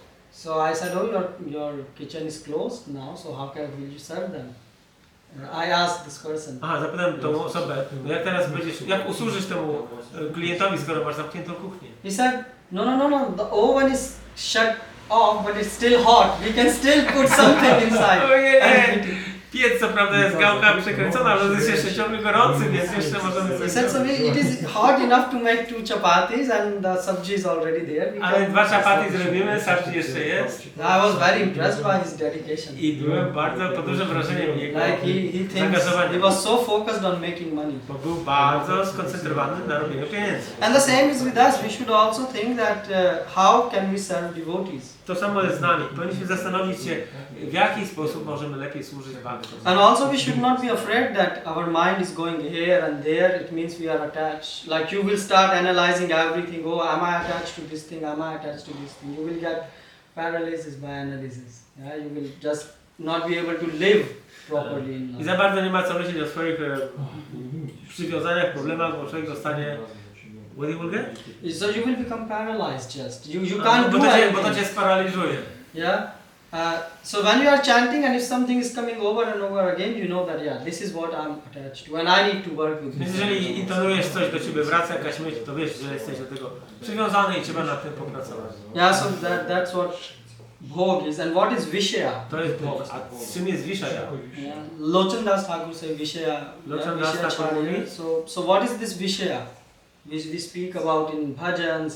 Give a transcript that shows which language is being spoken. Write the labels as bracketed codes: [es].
[en] So I said, oh, your kitchen is closed now, so how will you serve them? I asked this person. [pl] Aha, zapytałem tą osobę, no jak teraz będziesz, jak usłużysz temu klientowi, skoro masz zamkniętą kuchnię? [en] He said, no, the oven is shut off, but it's still hot. We can still put something inside. [pl] Ojej! Piec co prawda jest gałka przekręcona, ale jest jeszcze ciągle gorący, więc jeszcze możemy [en] He [pl] coś [en] said, so it is hot enough to make 2 chapatis and the sabji is already there. [pl] Ale 2 chapaty zrobimy, sabji jeszcze jest. [en] I was very impressed by his dedication. [pl] I byłem bardzo pod dużym wrażeniem jego [en] Like he [pl] zaangażowania. [en] he was so focused on making money. [pl] Bo był bardzo skoncentrowany na robieniu pieniędzy. [en] And the same is with us. We should also think that how can we serve devotees. [pl] To samo jest z nami. Powinniśmy zastanowić się, w jaki sposób możemy lepiej służyć Bhagavatam. [en] And also we should not be afraid that our mind is going here and there. It means we are attached. Like you will start analyzing everything. Oh, am I attached to this thing? Am I attached to this thing? You will get paralysis by analysis. Yeah, you will just not be able to live properly in [pl] I [en] life. [pl] za bardzo nie ma co myśleć o swoich przywiązaniach, problemach, bo człowiek zostanie... [en] What you will get? So you will become paralyzed just. You can't do [pl] Bo [en] anything. [pl] to cię sparaliżuje. [en] Yeah. So when you are chanting and if something is coming over and over again, you know that yeah, this is what I'm attached to and I need to work with [pl] Więc [en] this. [pl] jeżeli intonujesz coś do ciebie, wraca jakaś myśl, to wiesz, że jesteś do tego przywiązany i trzeba nad tym popracować. [en] Yeah, so that's what Bhog is. And what is Vishaya? [pl] To jest Bhog. A czym jest Vishaya? [en] Yeah. Lochandas Thakur say Vishaya. [pl] Lochandas Vishaya Thakur Charya. mówi? So what is this Vishaya? We speak about in bhajans.